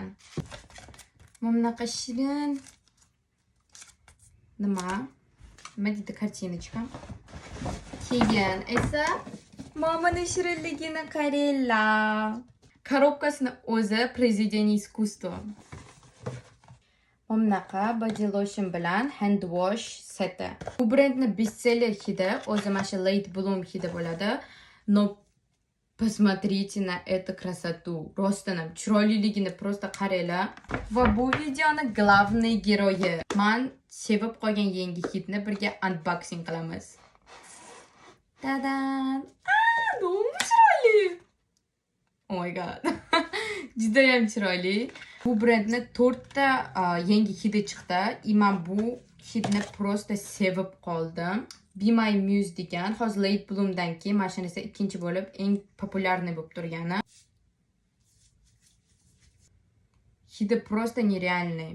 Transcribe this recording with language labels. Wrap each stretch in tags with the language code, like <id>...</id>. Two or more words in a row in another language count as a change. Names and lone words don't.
<uz>Mana bunaqa shirin. Nima deydi kartinacha. Keyin esa mamani shirinligini qaranglar. Korobkasini o'zi</uz> <ru>произведение искусства.</ru> <uz>Mana bunaqa</uz> <en>body lotion</en> <uz>bilan</uz> <en>hand wash</en> <uz>seti. Bu brendning bestseller hidi, o'zi mana shu Late Bloom hidi bo'ladi.</uz> <ru>Но посмотрите на эту красоту.</ru> <uz>Rostdan chiroyliligini просто qaranglar. Va bu videoni</uz> <ru>главный герои.</ru> <uz>Men sevib qolgan yangi hidni birga unboxing qilamiz. Tadan! Nomu chiroyli.</uz> <en>Oh my god.</en> <uz>Juda ham chiroyli. Bu brendning 4 ta yangi hidi chiqdi. Men bu hidni просто sevib qoldim. Be My Muse degan, hozir Late Bloomdan keyin mana shuni esa ikkinchi bo'lib eng populyarniy bo'lib turgani.</uz> <ru>Hidi просто нереальный.</ru>